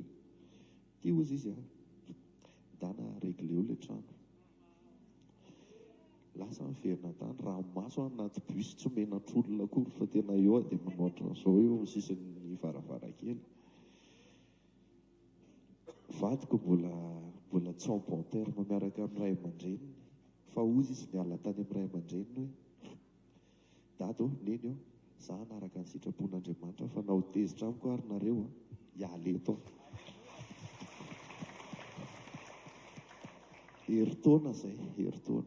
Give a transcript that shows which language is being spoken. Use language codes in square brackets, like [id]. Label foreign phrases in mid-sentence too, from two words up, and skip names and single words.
[mg] Ty hozy izy ndana regleo ilay trano. Lasa miverina tany, ranomaso anaty bus tsy menantr'olona akory fa tena eo dia manoatra zao eo amin'ny sisin'ny varavarankely. Vadiko mbola tsy [fr] en bon terme [mg] miaraka amin'ny ray aman-dreniny, fa hozy izy niala tany amin'ny ray aman-dreniny hoe dado neny za hanaraka ny sitrapon'Andriamanitra fa na ho tezitra amiko ary nareo hiala eto. Herintaona zay, herintaona.